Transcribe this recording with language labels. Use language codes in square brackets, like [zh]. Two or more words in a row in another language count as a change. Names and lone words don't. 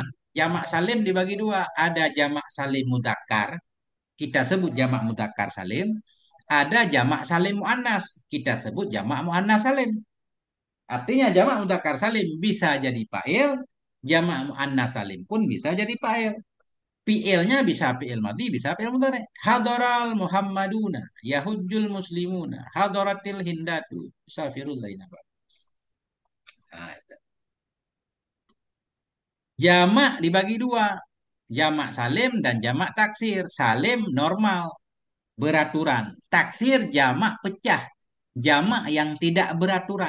[id] Jamak salim dibagi dua, ada jamak salim mudzakkar, kita sebut jamak mudzakkar salim, ada jamak salim muannas, kita sebut jamak muannas salim. Artinya jamak mudzakkar salim bisa jadi fa'il, jamak muannas salim pun bisa jadi fa'il. Fi'ilnya bisa fi'il madhi, bisa fi'il mudhari. [ar] حضر المحمدون، يحج المسلمون، حضرت الهندات، سافر زينب. [id] Nah, itu. Jamak dibagi dua, jamak salim dan jamak taksir. Salim normal, beraturan. Taksir jamak pecah, jamak yang tidak beraturan.